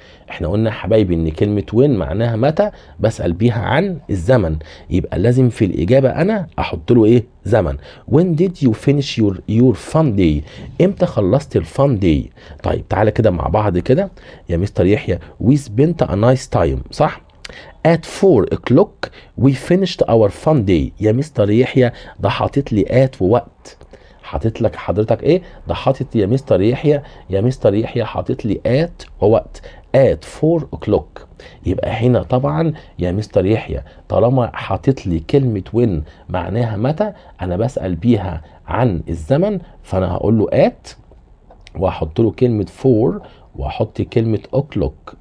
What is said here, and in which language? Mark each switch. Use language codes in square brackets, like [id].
[ar] احنا قلنا يا حبايبي ان كلمة وين معناها متى، بسأل بيها عن الزمن، يبقى لازم في الإجابة أنا أحط له إيه؟ زمن. [en] When did you finish your fun day؟ [ar] إمتى خلصت الفان داي؟ طيب تعالى كده مع بعض كده يا مستر يحيى. [en] We spent a nice time، [ar] صح؟ [en] At 4 o'clock we finished our fun day. [ar] يا مستر يحيى ده حاطط لي at ووقت، حاطط لك حضرتك ايه ده؟ حاطط يا مستر يحيى، يا مستر يحيى حاطط لي at ووقت at 4 o'clock. يبقى هنا طبعا يا مستر يحيى طالما حاطط لي كلمة when معناها متى، انا بسأل بيها عن الزمن، فانا هقول له at واحط له كلمة 4 واحط كلمة o'clock.